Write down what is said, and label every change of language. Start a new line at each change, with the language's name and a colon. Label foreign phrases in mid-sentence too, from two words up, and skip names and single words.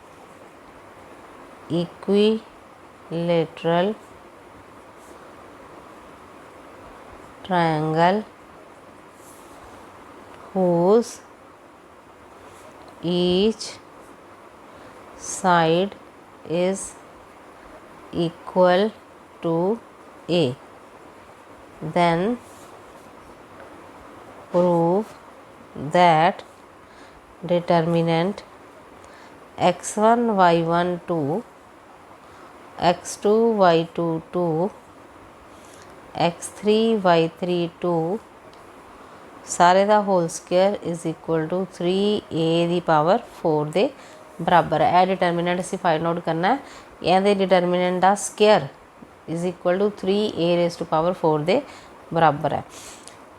English: equilateral triangle whose each side is equal to A, then prove that determinant x1 y1 2 x2 y2 2 x3 y3 2
Hindi: सारे का
English: whole square is equal to 3A दी पावर 4
Punjabi: ਦੇ ਬਰਾਬਰ ਹੈ।
English: यह डिटर्मिनेंट असीं find out
Hindi: करना है, ये
English: डिटर्मिनेंट का square is equal to 3A raise to power 4
Punjabi: ਦੇ ਬਰਾਬਰ ਹੈ।